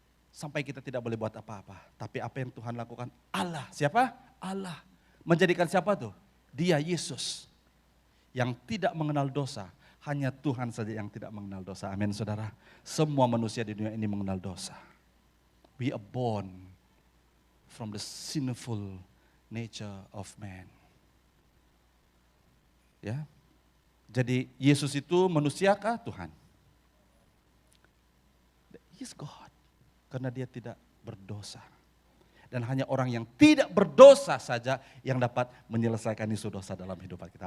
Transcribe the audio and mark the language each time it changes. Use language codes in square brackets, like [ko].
[ms] Sampai kita tidak boleh buat apa-apa. Tapi apa yang Tuhan lakukan? Allah. Siapa? Allah. Menjadikan siapa tuh? Dia Yesus. Yang tidak mengenal dosa. Hanya Tuhan saja yang tidak mengenal dosa. Amin saudara. Semua manusia di dunia ini mengenal dosa. [en] We are born from the sinful nature of man. [ms] Ya. Jadi Yesus itu manusiakah? Tuhan. [en] He is God. [ms] Karena dia tidak berdosa. Dan hanya orang yang tidak berdosa saja yang dapat menyelesaikan isu dosa dalam hidup kita.